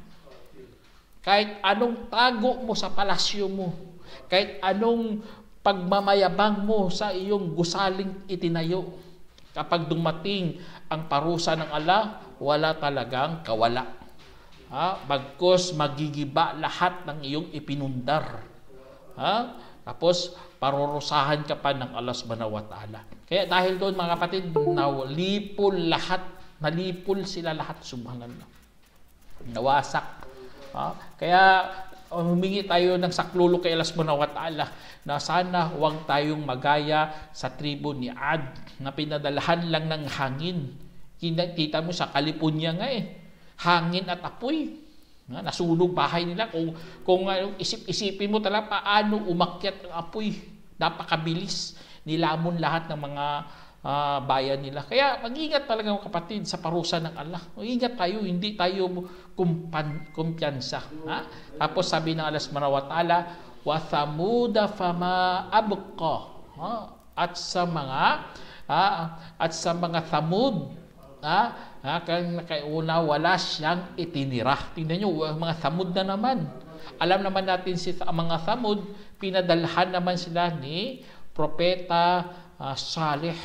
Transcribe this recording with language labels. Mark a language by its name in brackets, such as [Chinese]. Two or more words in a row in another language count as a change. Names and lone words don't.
[Filipino] Kahit anong tago mo sa palasyo mo, kahit anong pagmamayabang mo sa iyong gusaling itinayo, kapag dumating ang parusa ng Allah, wala talagang kawala. Bagkus magigiba lahat ng iyong ipinundar. Tapos parurusahan ka pa ng Allah [Arabic] سبحانه وتعالى. [Filipino] Kaya dahil doon mga kapatid, nalipol sila lahat, subhanallah. Nawasak. Kaya humingi tayo ng saklolo kay Allah [Arabic] سبحانه وتعالى [Filipino] na sana huwag tayong magaya sa tribo ni Ad na pinadalahan lang ng hangin. Kita mo sa California nga eh, hangin at apoy. Nasunog bahay nila. Kung isip-isipin mo talaga paano umakyat ang apoy, napakabilis. Nilamon lahat ng mga bayan nila. Kaya mag-ingat talaga mga kapatid sa parusa ng Allah. Mag-ingat tayo, hindi tayo kumpiyansa. Tapos sabi ng Allah [Arabic] سبحانه وتعالى, وثمود فما أبقى. [Filipino] At sa mga Thamud, kaya wala siyang itinira. Tingnan nyo, mga Thamud na naman. Alam naman natin mga Thamud, pinadalhan naman sila ni Propeta Saleh.